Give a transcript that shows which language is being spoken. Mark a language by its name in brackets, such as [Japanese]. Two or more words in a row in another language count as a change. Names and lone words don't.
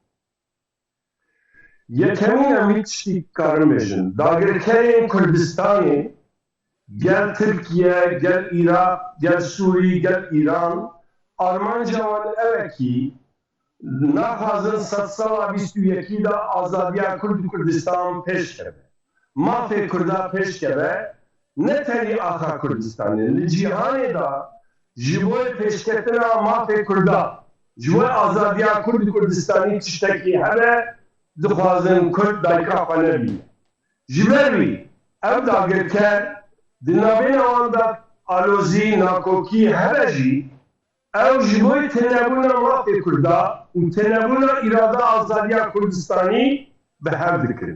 [Kurdish] یەکەمین ئەمی تشتی کارم بێژن داگیرکەرێن کوردستانی گەل تورکیە گەل عێراق گەل سووری گەل ئیران ئارمانجەوان ئەوەکی ناخوازن سەد ساڵا 21دا ئازادیە کورد و کوردستان پێشکەبێ مافێ کوردا پێشکەبێ نەتەنی ئاخا کوردستانی لە جیهانێدا ji bo pêşketina mafê Kurda ji bo azadiya Kurd û Kurdistanî tiştekî hebe dixwazin Kurd dayika xwe nebîne. Ji ber wî ev dagirker di navêna wan de alozî nakokî hebe jî ew ji bo tênebûna mafê Kurda û tênebûna îrada azadiya Kurdistanî bi hev dikirin.